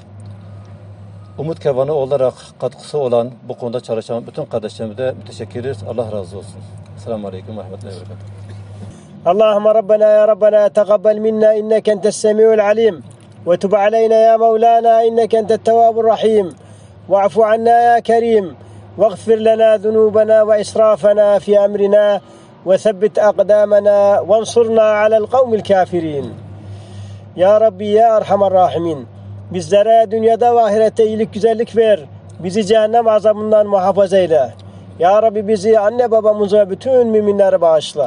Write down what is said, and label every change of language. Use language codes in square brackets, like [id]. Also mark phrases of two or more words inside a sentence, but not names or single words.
[tr] Umut Kervanı olarak katkısı olan, bu konuda çalışan bütün kardeşlerimize müteşekkir ederiz. Allah razı olsun. [ar] السلام عليكم ورحمة الله وبركاته. اللهم ربنا يا ربنا تقبل منا إنك أنت السميع العليم وتب علينا يا مولانا إنك أنت التواب الرحيم واعف عنا يا كريم واغفر لنا ذنوبنا وإسرافنا في أمرنا وثبت أقدامنا وانصرنا على القوم الكافرين. [tr] Ya Rabbi [ar] يا أرحم الراحمين, [tr] bizlere dünyada ve ahirette iyilik güzellik ver, bizi cehennem azabından muhafaza eyle. Ya Rabbi bizi, anne babamızı ve bütün müminleri bağışla.